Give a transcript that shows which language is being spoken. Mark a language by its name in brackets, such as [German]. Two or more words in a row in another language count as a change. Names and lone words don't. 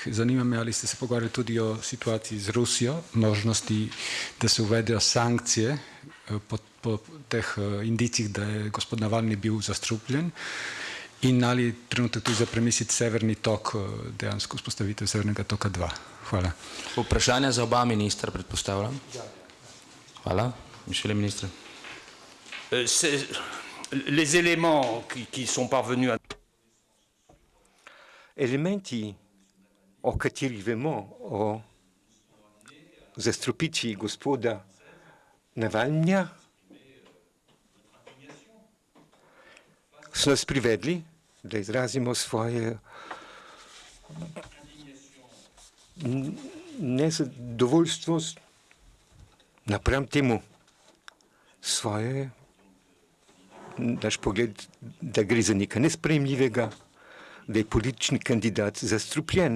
[Slovenian] Zanima me, ali ste se pogovarjali tudi o situaciji z Rusijo, možnosti, da se uvedejo sankcije po teh indicih, da je gospod Navalni bil zastrupljen, in ali trenutek tudi za premisliti Severni tok, dejansko vzpostavitev Severnega toka 2. Hvala. Vprašanje za oba ministra, predpostavljam. Hvala. Mišel ministre. [French] Les éléments qui sont parvenus à... [Slovenian] Elementi, o katerih vemo, o zastrupitvi gospoda Navalnja so nas privedli, da izrazimo svoje nezadovoljstvo napram temu, naš pogled, da gre za nekaj nesprejemljivega, da je politični kandidat zastrupljen.